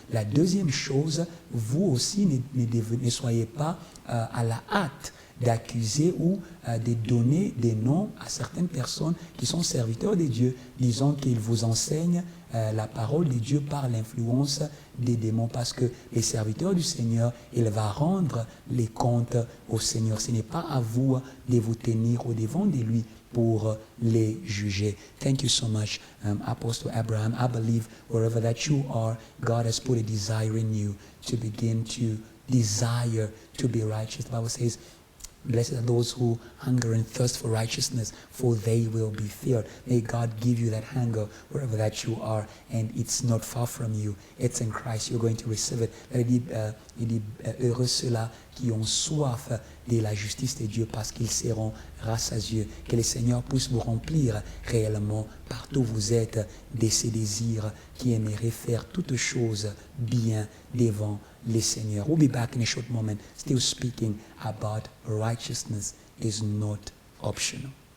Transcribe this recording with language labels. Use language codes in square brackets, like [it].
[fr] La deuxième chose, vous aussi ne soyez pas à la hâte d'accuser ou de donner des noms à certaines personnes qui sont serviteurs de Dieu, disant qu'ils vous enseignent la parole de Dieu par l'influence des démons, parce que les serviteurs du Seigneur, il va rendre les comptes au Seigneur. Ce n'est pas à vous de vous tenir au devant de lui pour les juger. [en] Thank you so much, Apostle Abraham. I believe wherever that you are, God has put a desire in you to begin to desire to be righteous. The Bible says, blessed are those who hunger and thirst for righteousness, for they will be filled. May God give you that hunger wherever that you are, and it's not far from you. It's in Christ. You're going to receive it. [fr] Il dit heureux ceux-là qui ont soif de la justice de Dieu, parce qu'ils seront rassasiés. Que le Seigneur puisse vous remplir réellement partout où vous êtes de ces désirs qui aimeraient faire toutes choses bien devant le Seigneur. [en] We'll be back in a short moment, still speaking about righteousness is not optional.